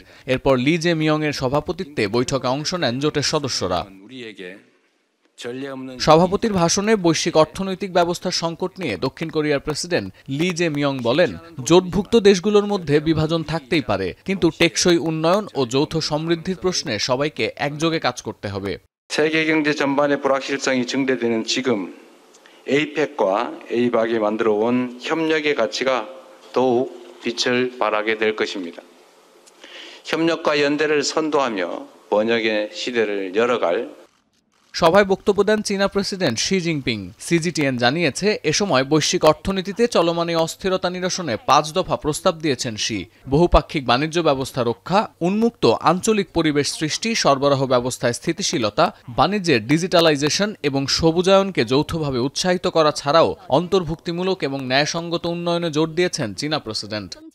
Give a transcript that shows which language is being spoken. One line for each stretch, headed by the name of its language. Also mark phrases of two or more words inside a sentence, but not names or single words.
Bangla: এরপর লি জে মিয়ংয়ের সভাপতিত্বে বৈঠকে অংশ নেন জোটের সদস্যরা। সভাপতির ভাষণে বৈশ্বিক অর্থনৈতিক ব্যবস্থার সংকট নিয়ে দক্ষিণ কোরিয়ার প্রেসিডেন্ট লি জে মিয়ং বলেন, জোটভুক্ত দেশগুলোর মধ্যে বিভাজন থাকতেই পারে, কিন্তু টেকসই উন্নয়ন ও যৌথ সমৃদ্ধির প্রশ্নে সবাইকে একযোগে কাজ করতে হবে।
Korean: 세계 경제 전반의 불확실성이 증대되는 지금 에이펙과 에이박이 만들어 온 협력의 가치가 더욱 빛을 발하게 될 것입니다. 협력과 연대를 선도하며 번영의 시대를 열어갈
Bangla: সভায় বক্তব্য দেন চীনা প্রেসিডেন্ট শি জিনপিং। সিজিটিএন জানিয়েছে, এ সময় বৈশ্বিক অর্থনীতিতে চলমান অস্থিরতা নিরসনে ৫ দফা প্রস্তাব দিয়েছেন শি। বহুপাক্ষিক বাণিজ্য ব্যবস্থা রক্ষা, উন্মুক্ত আঞ্চলিক পরিবেশ সৃষ্টি, সরবরাহ ব্যবস্থায় স্থিতিশীলতা, বাণিজ্যের ডিজিটালাইজেশন এবং সবুজায়নকে যৌথভাবে উৎসাহিত করা ছাড়াও অন্তর্ভুক্তিমূলক এবং ন্যায়সঙ্গত উন্নয়নে জোর দিয়েছেন চীনা প্রেসিডেন্ট।